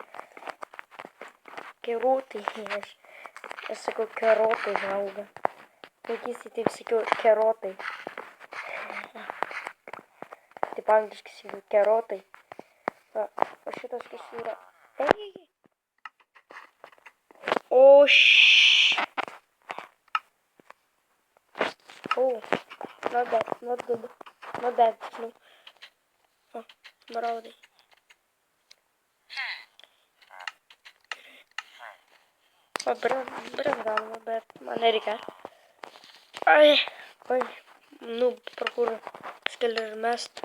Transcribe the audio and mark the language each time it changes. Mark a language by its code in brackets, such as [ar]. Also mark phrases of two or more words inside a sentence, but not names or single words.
[lt] Kerotai, aš sakau kerotai auga. Vaikystėje taip sakiau kerotai. Taip angliškai sakiau kerotai. Va, o šitas kas yra. Ei! [en] O Oh, not good. Not bad, no. [lt] Oh, maraudai. O, galima, bet man nereikia. Ai, nu, parkour skilį ir mest.